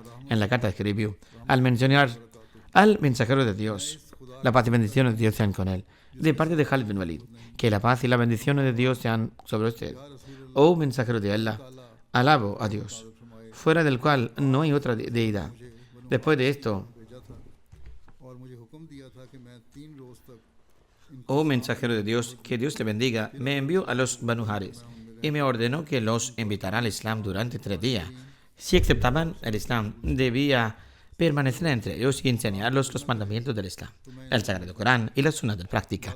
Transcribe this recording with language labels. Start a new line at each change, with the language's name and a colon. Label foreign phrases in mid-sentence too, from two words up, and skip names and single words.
Spanish: En la carta escribió: al mencionar al mensajero de Dios, la paz y bendiciones de Dios sean con él, de parte de Khalid bin Walid, que la paz y las bendiciones de Dios sean sobre usted. Oh mensajero de Allah, alabo a Dios, fuera del cual no hay otra deidad. Después de esto,
Hindi: भेजा था और मुझे हुक्म दिया था कि मैं 3 रोज तक
Spanish: oh mensajero de Dios, que Dios le bendiga, me envió a los Banu Haris y me ordenó que los invitara al Islam durante 3 días. Si aceptaban el Islam, debía permanecer entre ellos y enseñarlos los mandamientos del Islam, el Sagrado Corán y las sunnah de práctica.